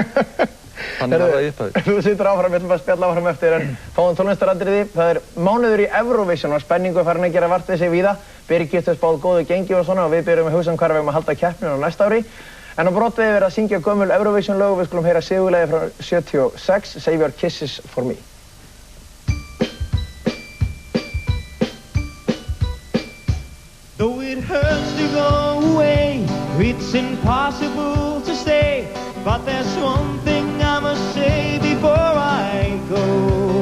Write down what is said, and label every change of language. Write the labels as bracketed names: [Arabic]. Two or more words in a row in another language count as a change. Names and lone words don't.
[Icelandic] Þannig var það í upphafið. Þú situr áfram, við ætlum að spjalla áfram eftir en fáum tónlistaratriði. Það er mánuður í Eurovision og spenningu farin að gera vart við sig víða. Birgit hefur spáð góðu gengi og svona og við byrjum að hugsa hvar við eigum að halda keppnina á næsta ári. En á Broadway er verið að syngja gömul Eurovision lög og við skulum heyra sigurlagið frá 76, [English] Save Your Kisses for Me. Though it hurts to go away, it's impossible to stay. But there's one thing I must say before I go.